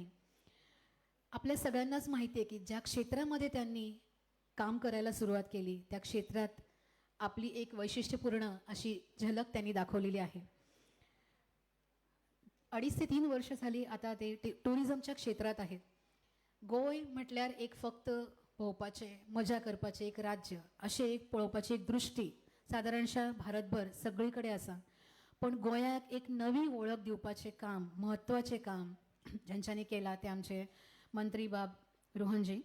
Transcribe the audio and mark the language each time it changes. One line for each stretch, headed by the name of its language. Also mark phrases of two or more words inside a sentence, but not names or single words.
Marathi: आपल्या सगळ्यांनाच माहिती आहे की ज्या क्षेत्रामध्ये त्यांनी काम करायला सुरुवात केली त्या क्षेत्रात आपली एक वैशिष्ट्यपूर्ण अशी झलक त्यांनी दाखवलेली आहे. 2.5 ते 3 वर्ष झाली आता ते टुरिझमच्या क्षेत्रात आहेत.
Konkani: गोय म्हटल्यार एक फक्त पोवपाचे, मजा करपाचे एक राज्य, असे एक पळोवपाची एक दृष्टी साधारणशः भारतभर सगळीकडे आसा. पण गोंयाक एक नवी ओळख दिवपाचे काम, महत्त्वाचे काम ज्यांच्यानी केला ते आमचे मंत्री बाब रोहनजी.